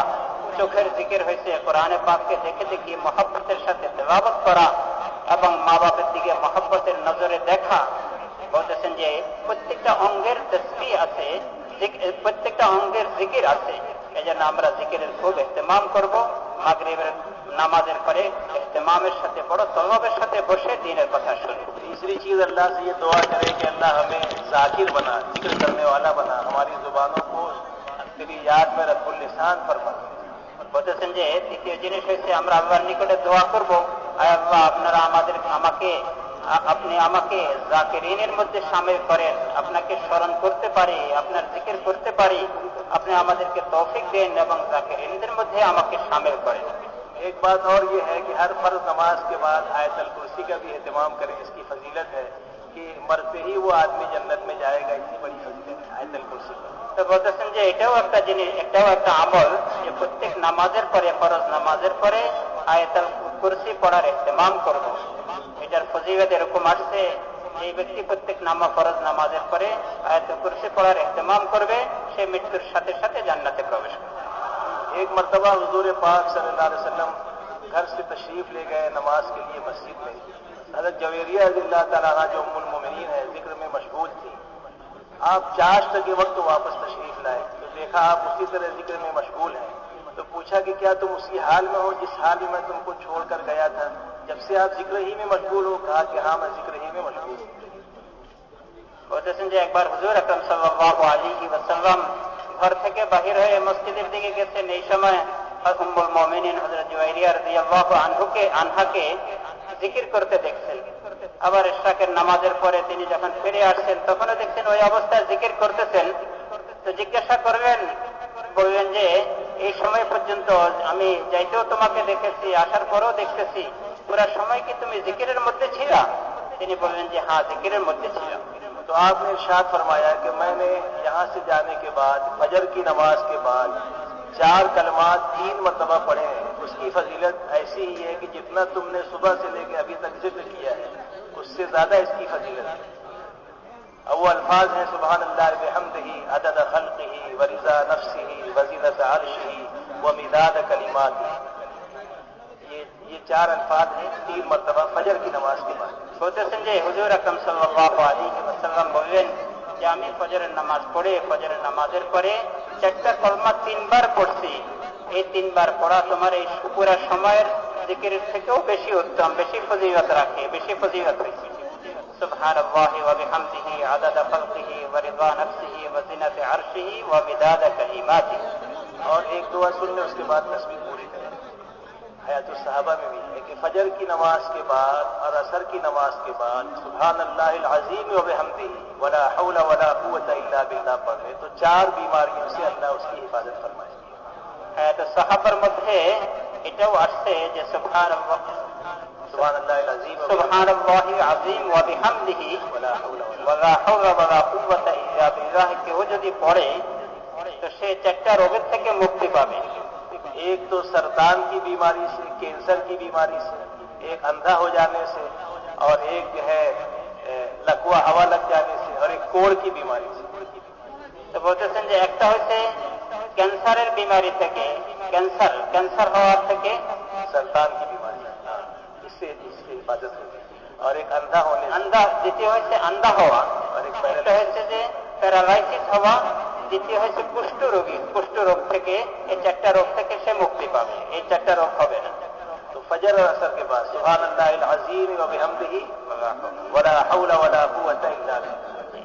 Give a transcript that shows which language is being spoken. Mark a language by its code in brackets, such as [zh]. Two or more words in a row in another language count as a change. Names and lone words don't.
[bn] চোখের জিকির হয়েছে কোরআনে পাককে দেখে দেখে মহব্বতের সাথে তেলাওয়াত করা এবং মা বাপের দিকে মহব্বতের নজরে দেখা. বলতেছেন যে প্রত্যেকটা অঙ্গের তসবিহ আছে, প্রত্যেকটা অঙ্গের জিকির আছে. এই জন্য আমরা জিকিরের খুব ইহতিমাম করব. মাগরিবের নামাজের পরে ইহতিমামের সাথে বড় তলবের সাথে বসে দ্বীনের কথা শুনব. [ur] تیسری چیز اللہ سے یہ دعا کریں کہ اللہ ہمیں ذاکر بنا، ذکر کرنے والا بنا، ہماری زبانوں کو تیری یاد میں رب اللسان فرما. [bn] বলতেছেন যে তৃতীয় জিনিস হচ্ছে আমরা আল্লাহর নিকটে দোয়া করব, আয় আল্লাহ, আপনারা আপনি আমাকে জাকিরিনের মধ্যে শামিল করেন, আপনাকে স্মরণ করতে পারি, আপনার জিকির করতে পারি, আপনি আমাদেরকে তৌফিক দেন এবং জাকিরিনদের মধ্যে আমাকে শামিল করেন. [ur] ایک بات اور یہ ہے کہ ہر فرض نماز کے بعد آیت الکرسی کا بھی اہتمام کریں. اس کی فضیلت ہے کہ مرتے ہی وہ آدمی جنت میں جائے گا، اتنی بڑی فضیلت ہے آیت الکرسی کا. [bn] তো বলতেছেন যে এটাও একটা জিনিস, এটাও একটা আমল যে প্রত্যেক নামাজের পরে, ফরজ নামাজের পরে আয়াতুল কুরসি পড়ার ইহতিমাম করব. এটার ফজিলত এরকম আসছে, যে ব্যক্তি প্রত্যেক ফরজ নামাজের পরে আয়াতুল কুরসি পড়ার ইহতিমাম করবে, সে মৃত্যুর সাথে সাথে জান্নাতে প্রবেশ করবে. [ur] ایک مرتبہ حضور پاک [ar] صلى الله عليه وسلم [ur] گھر سے تشریف لے گئے نماز کے لیے مسجد میں. حضرت جویریہ [ar] رضي الله تعالى عنها [ur] جو ام المومنین ہے، ذکر میں مشغول آپ چاشت کے وقت واپس تشریف لائے تو دیکھا آپ اسی طرح ذکر میں مشغول ہیں، تو پوچھا کہ کیا تم اسی حال میں ہو جس حال میں تم کو چھوڑ کر گیا تھا؟ جب سے آپ ذکر ہی میں مشغول ہو، کہا کہ ہاں میں ذکر ہی میں مشغول ہوں۔ [bn] বলতেছেন যে একবার হুজুর আকরাম [ar] صلى الله عليه وسلم [bn] ঘর থেকে বাহির হয়ে মসজিদের দিকে গেছেন। এই সময় উম্মুল মুমিনিন হযরত জুয়াইরিয়া [ar] رضي الله عنها [bn] জিকির করতে দেখছেন। আবার ইশরাকের নামাজের পরে তিনি যখন ফিরে আসছেন তখনও দেখছেন ওই অবস্থায় জিকির করতেছেন। তো জিজ্ঞাসা বললেন যে এই সময় পর্যন্ত আমি যাইতেও তোমাকে দেখেছি, আসার পরেও দেখতেছি, পুরো সময় কি তুমি জিকিরের মধ্যে ছিলা? তিনি বললেন যে হ্যাঁ, জিকিরের মধ্যে ছিলাম। [ur] تو آپ نے ارشاد فرمایا کہ میں نے یہاں سے جانے کے بعد فجر کی نماز کے بعد 4 کلمات 3 مرتبہ پڑھے ہیں۔ اس کی فضیلت ایسی ہی ہے کہ جتنا تم نے صبح سے لے کے ابھی تک ذکر کیا ہے اس سے زیادہ اس کی فضیلت ہے۔ [ar] وہ الفاظ ہیں سبحان اللہ بحمدہ عدد خلقہ ورضا نفسہ وزینۃ عرشہ ومداد کلماتہ۔ [ur] یہ 4 الفاظ ہیں 3 مرتبہ فجر کی نماز کے بعد۔ [bn] বলতেছেন যে হুজুর আকরাম [ar] صلى الله عليه وسلم [bn] বললেন যে আমি ফজরের নামাজ পড়ে ফজরের নামাজের পরে 4টা কলমা 3 বার পড়ছি। এই 3 বার পড়া তোমার এই পুরো সময়ের জিকিরের থেকেও বেশি উত্তম, বেশি ফজিলত রাখে, বেশি ফজিলত রাখে। [ar] سبحان الله وبحمده عدد خلقه ورضا نفسه وزنة عرشه ومداد كلماته. [ur] اور ایک دعا سن لیں، اس کے بعد تسبیح پوری کریں۔ حیات الصحابہ میں بھی ہے کہ فجر کی نماز کے بعد اور عصر کی نماز کے بعد [ar] سبحان اللہ العظیم و بحمدہ ولا حول ولا قوت الا باللہ [ur] پڑھ لیں تو 4 بیماریوں سے اللہ اس کی حفاظت فرمائے۔ [bn] حیات الصحابہ মধ্যে এটাও আসছে যে [ar] سبحان اللہ العظیم سبحان الله العظيم وبحمده ولا حول ولا حول ولا قوة إلا بالله [bn] কেউ যদি পড়ে তো সে 4টা রোগের থেকে মুক্তি পাবে। [ur] ایک تو سرطان کی بیماری سے، کینسر کی بیماری سے، ایک اندھا ہو جانے سے، اور ایک جو ہے لکوا ہوا لگ جانے سے، اور ایک کوڑ کی بیماری سے۔ [bn] তো বলতেছেন যে একটা হচ্ছে ক্যান্সারের বিমারি থেকে, ক্যান্সার হওয়ার থেকে, [ur] سرطان کی بیماری اس سے حفاظت ہوگی، اور ایک اندھا ہونے سے، [bn] দ্বিতীয় হচ্ছে আন্ধা হওয়া, [ur] اور ایک [bn] একটা হচ্ছে যে প্যারালাইসিস হওয়া, দ্বিতীয় হচ্ছে কুষ্ঠরোগ থেকে। এই 4টা রোগ থেকে সে মুক্তি পাবে, এই 4টা রোগ হবে না। [ur] تو فجر اور عصر کے بعد [ar] سبحان اللہ العظیم و بحمدہ ولا حول ولا قوت الا باللہ۔